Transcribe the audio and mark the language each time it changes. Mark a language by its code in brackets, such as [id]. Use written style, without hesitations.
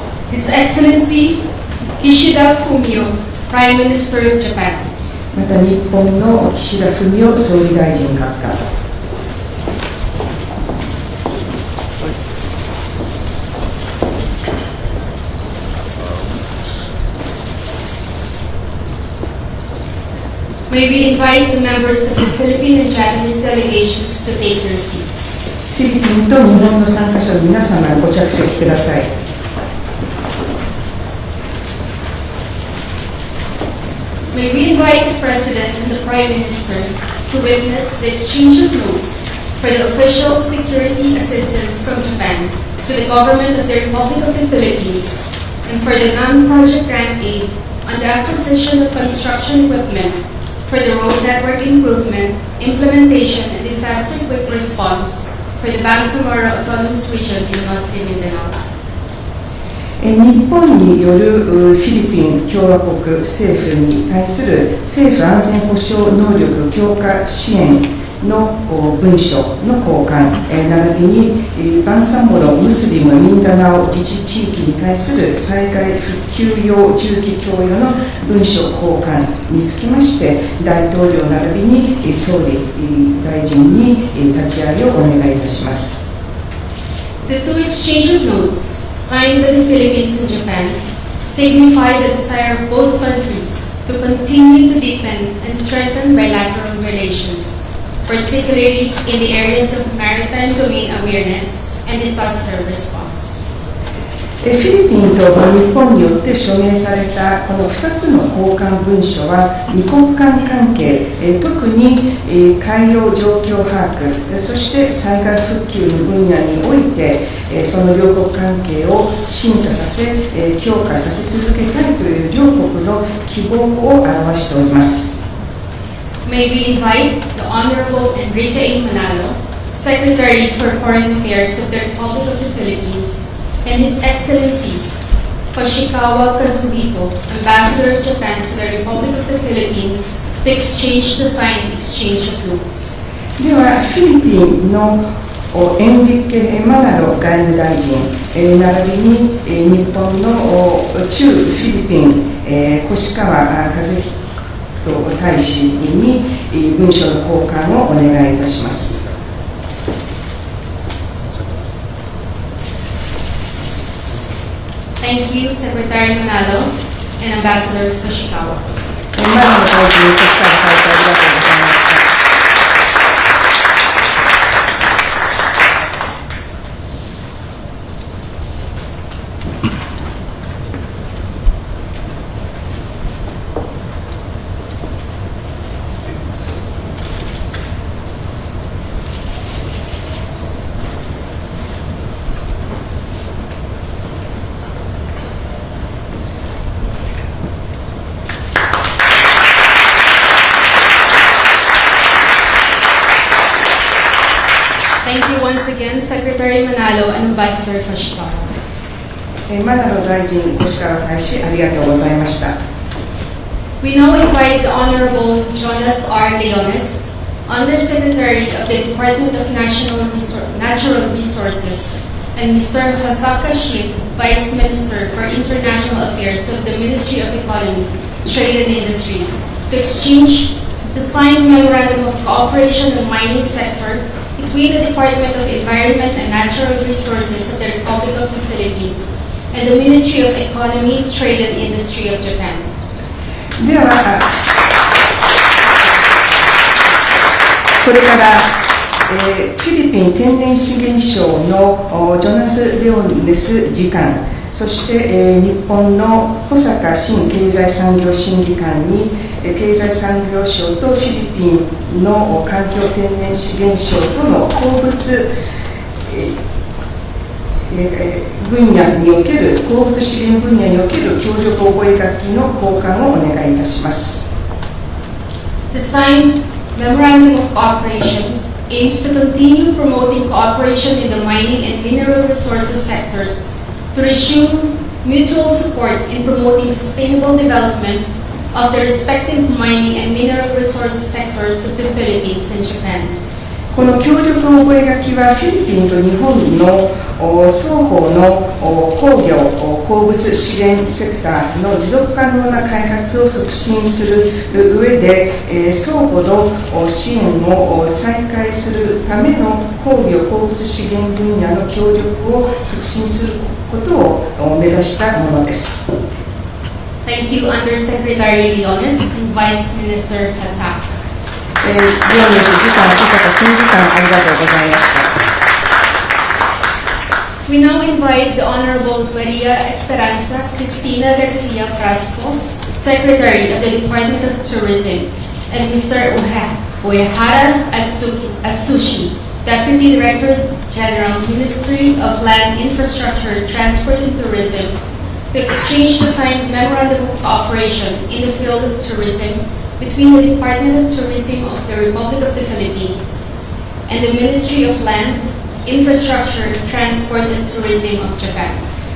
[en] His Excellency Kishida Fumio, Prime Minister of Japan. [ja] また日本の岸田文雄総理大臣閣下。 [en] May we invite the members of the Philippine and Japanese delegations to take their seats. [ja] フィリピンと日本の参加者の皆様、ご着席ください。 [en] May we invite the President and the Prime Minister to witness the exchange of notes for the official security assistance from Japan to the government of the Republic of the Philippines and for the non-project grant aid on the acquisition of construction equipment for the road network improvement, implementation, and disaster quick response for the Bangsamoro Autonomous Region in North Mindanao. [ja] 日本によるフィリピン共和国政府に対する政府安全保障能力強化支援の文書の交換、並びにバンサモロ・ムスリム・ミンダナオ自治地域に対する災害復旧用重機供与の文書交換につきまして、大統領並びに総理大臣に立ち会いをお願いいたします。 [en] The two exchange of notes signed by the Philippines and Japan signify the desire of both countries to continue to deepen and strengthen bilateral relations, particularly in the areas of maritime domain awareness and disaster response. [ja] フィリピンと日本によって署名されたこの2つの交換文書は2国間関係、特に海洋状況把握、そして災害復旧の分野においてその両国関係を進化させ強化させ続けたいという両国の希望を表しております。 [en] May we invite the Honorable Enrique A. Manalo, Secretary for Foreign Affairs of the Republic of the Philippines, and His Excellency Hoshikawa Kazuhiko, Ambassador of Japan to the Republic of the Philippines, to exchange the signed exchange of notes. [ja] では、フィリピンのエンリケ・マナロ外務大臣、並びに日本の駐フィリピン、越川和彦大使に文書の交換をお願いいたします。 [en] Thank you, Secretary Manalo and Ambassador Hoshikawa. [ja] マナロ大臣、越川大使、ありがとうございました。 [en] Thank you once again, Secretary Manalo and Ambassador Hoshikawa. [ja] マナロ大臣、越川大使、ありがとうございました。 [en] We now invite the Honorable Jonas R. Leones, Undersecretary of the Department of Natural Resources, and Mr. Hasaka Shib, Vice Minister for International Affairs of the Ministry of Economy, Trade and Industry, to exchange the signed Memorandum of Cooperation in the mining sector between the Department of Environment and Natural Resources of the Republic of the Philippines and the Ministry of Economy, Trade and Industry of Japan. [ja] では、これから、フィリピン天然資源省のジョナス・レオネス次官、そして、日本の保坂新経済産業審議官に経済産業省とフィリピンの環境天然資源省との鉱物、分野における鉱物資源分野における協力覚書の交換をお願いいたします。 [en] The signed Memorandum of Cooperation aims to continue promoting cooperation in the mining and mineral resources sectors to resume mutual support in promoting sustainable development of the respective mining and mineral resource sectors of the Philippines and Japan. [ja] この協力覚書はフィリピンと日本の双方の工業・鉱物資源セクターの持続可能な開発を促進する上で、相互の支援を再開するための工業・鉱物資源分野の協力を促進することを目指したものです。 [en] Thank you, Undersecretary Leones and Vice Minister Hasaka. [ja] リオネス次官、小坂審議官、ありがとうございました。 [en] We now invite the Honorable Maria Esperanza Cristina Garcia Frasco, Secretary of the Department of Tourism, and Mr. Uehara Atsushi, Deputy Director General, Ministry of Land Infrastructure, Transport and Tourism, to exchange the signed Memorandum of Cooperation in the field of tourism between the Department of Tourism of the Republic of the Philippines and the Ministry of Land, Infrastructure, Transport and Tourism of Japan.